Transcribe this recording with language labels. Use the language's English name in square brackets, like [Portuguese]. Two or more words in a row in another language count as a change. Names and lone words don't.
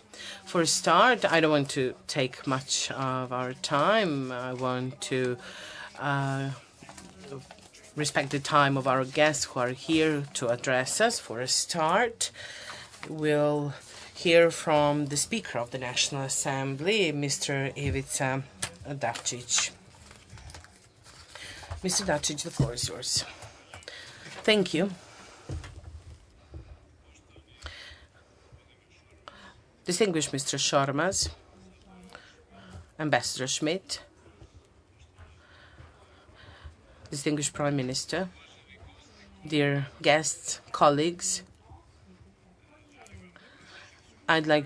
[English] For a start, I don't want to take much of our time. I want to respect the time of our guests who are here to address us. For a start, we'll hear from the Speaker of the National Assembly, Mr. Ivica Dačić. Mr. Dačić, the floor is yours. Thank you. Distinguished Mr. Šormaz, Ambassador Schmidt, distinguished Prime Minister, dear guests, colleagues, I'd like